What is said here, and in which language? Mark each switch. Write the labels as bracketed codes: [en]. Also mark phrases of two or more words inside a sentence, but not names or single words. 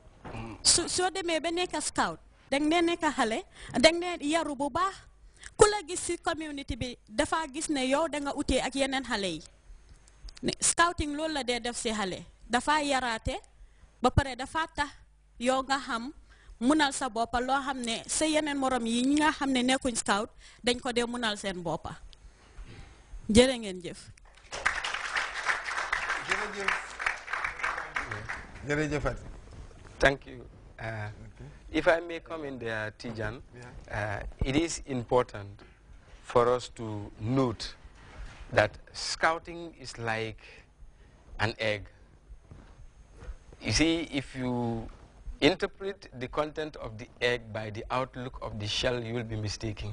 [wo] soo demee ba nekk scout dang dee nekk xale dang dee yaru bu baax ku la gis ci community bi dafa gis ne yow da nga utee ak yeneen xale yi scouting loolu la dee def ci xale dafa yaraate ba pare dafa tax yow nga xam munal sa boppa loo xam ne sa yeneen morom yi ñi nga xam ne nekkuñ scout dañ ko dee munal seen boppa jërë ngeen jëf. jërëjëf. [en] Thank you. If I may come in there, Tijan, it is important for us to note that scouting is like an egg. You see, if you interpret the content of the egg by the outlook of the shell, you will be mistaken.